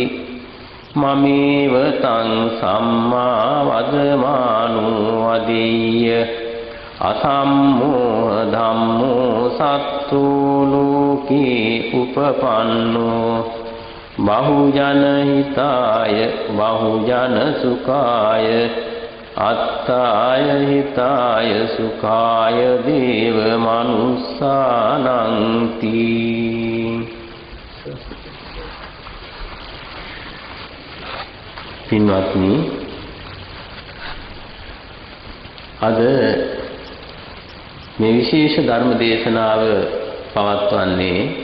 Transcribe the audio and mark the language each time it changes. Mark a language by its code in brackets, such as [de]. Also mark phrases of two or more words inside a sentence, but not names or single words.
[pi] මමේව තං සම්මා වදමානෝ වදීය අසම්මෝහ ධම්මෝ සත්තෝ ලෝකේ උපපන්නෝ බහුජන හිතාය බහුජන සුඛාය අත්ථාය හිතාය සුඛාය දේව මනුස්සානන්ති [si] පින්වත්නි අද මේ විශේෂ ධර්ම දේශනාව පවත්වන්නේ